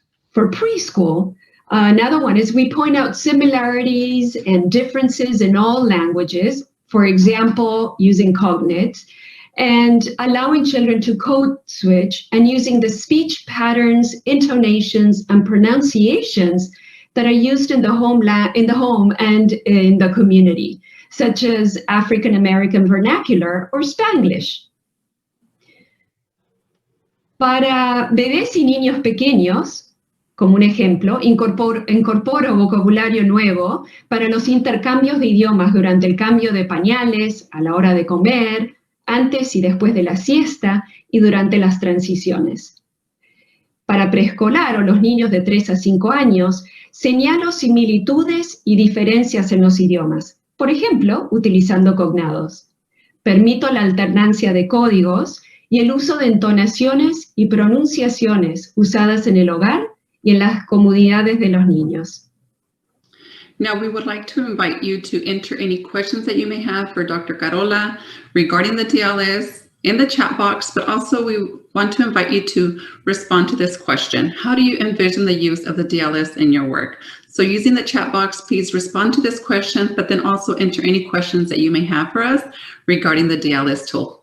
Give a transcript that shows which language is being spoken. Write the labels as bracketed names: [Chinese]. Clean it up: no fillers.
[English] For preschool, another one is we point out similarities and differences in all languages, for example, using Cognate, and allowing children to code switch and using the speech patterns, intonations, and pronunciations that are used in the home and in the community, such as African American vernacular or Spanglish. [Spanish] Para bebés y niños pequeños, como un ejemplo, incorporo vocabulario nuevo para los intercambios de idiomas durante el cambio de pañales, a la hora de comer, antes y después de la siesta y durante las transiciones. Para preescolar o los niños de 3 a 5 años, señalo similitudes y diferencias en los idiomas, por ejemplo, utilizando cognados. Permito la alternancia de códigos y el uso de entonaciones y pronunciaciones usadas en el hogar y en las comunidades de los niños. [English] Now, we would like to invite you to enter any questions that you may have for Dr. Carola regarding the DLS in the chat box, but also we want to invite you to respond to this question. How do you envision the use of the DLS in your work? So using the chat box, please respond to this question, but then also enter any questions that you may have for us regarding the DLS tool.